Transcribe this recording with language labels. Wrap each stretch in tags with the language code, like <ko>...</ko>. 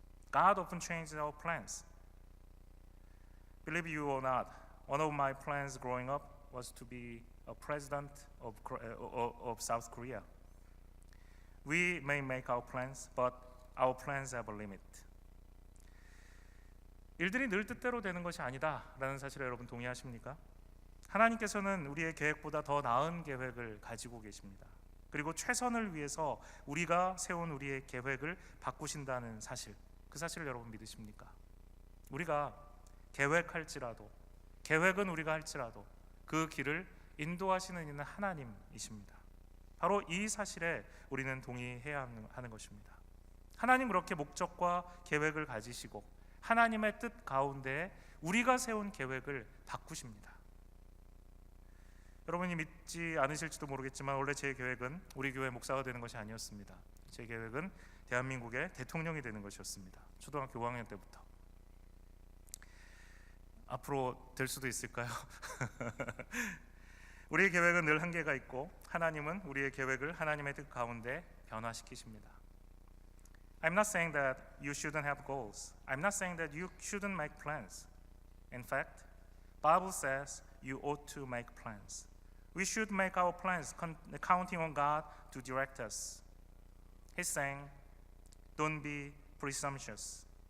<en>God often changes our plans. Believe you or not, one of my plans growing up was to be a president of South Korea. We may make our plans, but our plans have a limit.</en> <ko>일들이 늘 뜻대로 되는 것이 아니다라는 사실에 여러분 동의하십니까? 하나님께서는 우리의 계획보다 더 나은 계획을 가지고 계십니다. 그리고 최선을 위해서 우리가 세운 우리의 계획을 바꾸신다는 사실, 그 사실을 여러분 믿으십니까? 우리가 계획은 우리가 할지라도 그 길을 인도하시는 이는 하나님이십니다. 바로 이 사실에 우리는 동의해야 하는 것입니다. 하나님 그렇게 목적과 계획을 가지시고 하나님의 뜻 가운데 우리가 세운 계획을 바꾸십니다. 여러분이 믿지 않으실지도 모르겠지만 원래 제 계획은 우리 교회 목사가 되는 것이 아니었습니다. 제 계획은 대한민국의 대통령이 되는 것이었습니다. 초등학교 5학년 때부터. 앞으로 될 수도 있을까요? 우리의 계획은 늘 한계가 있고 하나님은 우리의 계획을 하나님의 뜻 가운데 변화시키십니다.</ko> <en>I'm not saying that you shouldn't have goals. I'm not saying that you shouldn't make plans. In fact, Bible says you ought to make plans. We should make our plans counting on God to direct us. He's saying, don't be presumptuous.</en>